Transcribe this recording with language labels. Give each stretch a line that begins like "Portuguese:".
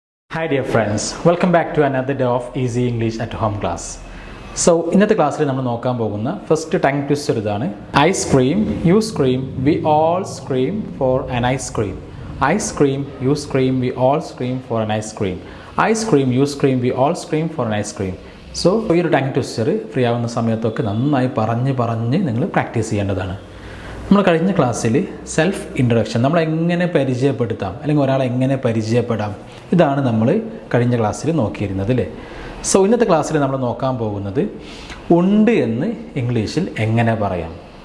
English: Hi dear friends, welcome back to another day of Easy English at Home class.
Malayalam: So ഇന്നത്തെ ക്ലാസ്സിൽ നമ്മൾ നോക്കാൻ പോകുന്ന ഫസ്റ്റ് ടങ് ട്വിസ്റ്റർ ഇതാണ്.
English: I scream, you scream, we all scream for an ice cream. I scream, you scream, we all scream for an ice cream. I scream, you scream, we all scream for an ice cream.
Malayalam: So ഈ ഒരു tongue twister free ആവുന്ന സമയത്തൊക്കെ നന്നായി പറഞ്ഞ് നിങ്ങൾ practice ചെയ്യേണ്ടതാണ്. നമ്മൾ കഴിഞ്ഞ ക്ലാസ്സിൽ സെൽഫ് ഇൻട്രൊഡക്ഷൻ നമ്മൾ എങ്ങനെ പരിചയപ്പെടുത്താം അല്ലെങ്കിൽ ഒരാളെ എങ്ങനെ പരിചയപ്പെടാം ഇതാണ് നമ്മൾ കഴിഞ്ഞ ക്ലാസ്സിൽ നോക്കിയിരുന്നത് അല്ലേ. സോ ഇന്നത്തെ ക്ലാസ്സിൽ നമ്മൾ നോക്കാൻ പോകുന്നത് ഉണ്ട് എന്ന് ഇംഗ്ലീഷിൽ എങ്ങനെ പറയാം.